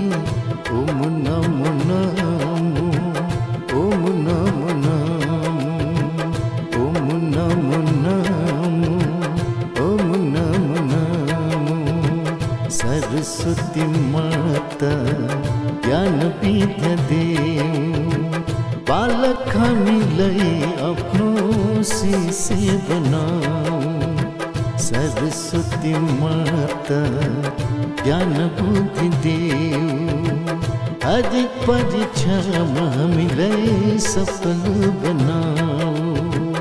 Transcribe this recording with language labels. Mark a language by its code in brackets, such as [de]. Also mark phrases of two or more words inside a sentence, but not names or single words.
[sa] ओम नमो नमो ओम नमो नमो ओम नमो नमो ओम नमो नमो। [ne] सरस्वती माता ज्ञान विद्या देऊ। बालक हामीलाई आफ्नो शिष्य बनाऊ। सरस्वती माता ज्ञान बुद्धि देऊ। हरेक परीक्षामा हामीलाई सफल बनाऊ।